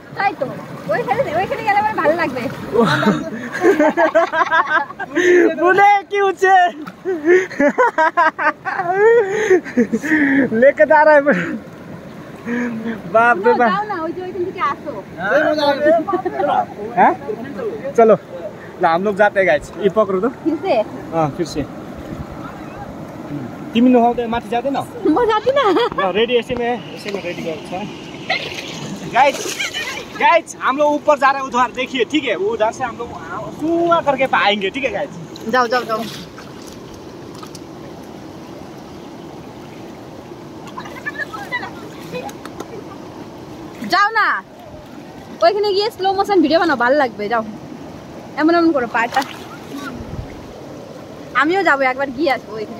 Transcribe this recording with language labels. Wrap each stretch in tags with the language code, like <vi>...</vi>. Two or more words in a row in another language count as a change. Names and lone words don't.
<hi>लेके जा रहा है बाप रे बाप। चलो हम लोग जाते हैं गाइस। ये पकड़ो तो फिर से</hi> <ne>तिमी नुहाउँदै माथि जाँदैन? म जादिन।</ne> <hi>रेडी ऐसे में रेडी गर्छ। गाइस हम लोग ऊपर जा रहे हैं उधर, देखिए ठीक है। उधर से हम लोग कुआं करके पाएंगे, ठीक है गाइस। जाओ जाओ जाओ।</hi> <bn>যাও না, ওইখানে গিয়ে স্লো মোশন ভিডিও বানাও, ভালো লাগবে। যাও, এমন এমন করো পাটা। আমিও যাবো, একবার গিয়ে আসবো ওইখানে।</bn>